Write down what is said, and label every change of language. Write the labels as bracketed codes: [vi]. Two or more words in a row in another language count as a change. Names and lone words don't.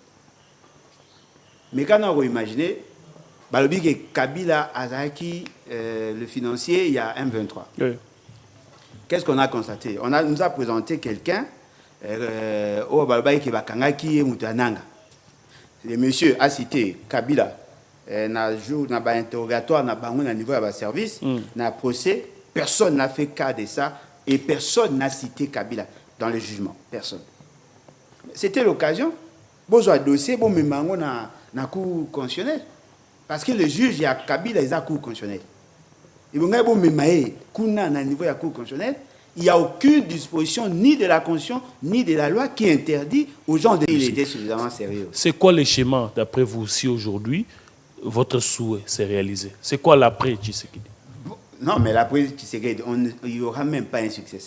[fr] Mais quand on imagine, que Kabila Azaki, le financier, il y a 1,23. Oui. Qu'est-ce qu'on a constaté? Nous a présenté quelqu'un, le monsieur a cité Kabila, na interrogatoire, na niveau de service, na procès, personne n'a fait cas de ça et personne n'a cité Kabila dans le jugement. Personne. C'était l'occasion. Bon, un dossier, bon, mais na cour constitutionnelle. Parce que le juge, il y a Kabila, il y a cour constitutionnelle. Et bon, mais [ln] kuna na [fr] niveau de la cour constitutionnelle, il n'y a aucune disposition ni de la Constitution ni de la loi qui interdit aux gens de... Il était suffisamment sérieux. C'est quoi le schéma, d'après vous, si aujourd'hui, votre souhait s'est réalisé? C'est quoi l'après Tshisekedi? Non, mais l'après Tshisekedi, il n'y aura même pas un successeur.